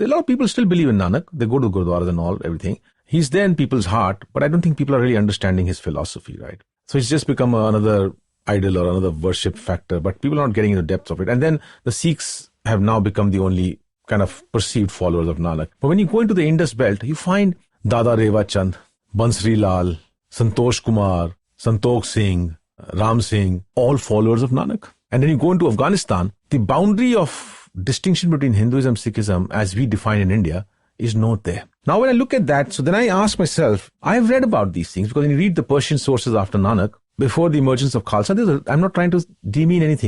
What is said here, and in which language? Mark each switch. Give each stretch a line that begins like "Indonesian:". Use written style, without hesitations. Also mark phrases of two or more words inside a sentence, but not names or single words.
English: A lot of people still believe in Nanak. They go to Gurdwaras and all, everything. He's there in people's heart, but I don't think people are really understanding his philosophy, right? So it's just become another idol or another worship factor, but people are not getting into the depths of it. And then the Sikhs have now become the only kind of perceived followers of Nanak. But when you go into the Indus belt, you find Dada Reva Chand, Bansri Lal, Santosh Kumar, Santokh Singh, Ram Singh, all followers of Nanak. And then you go into Afghanistan, the boundary of distinction between Hinduism, Sikhism, as we define in India, is not there. Now when I look at that, so then I ask myself, I've read about these things, because when you read the Persian sources after Nanak, before the emergence of Khalsa, I'm not trying to demean anything.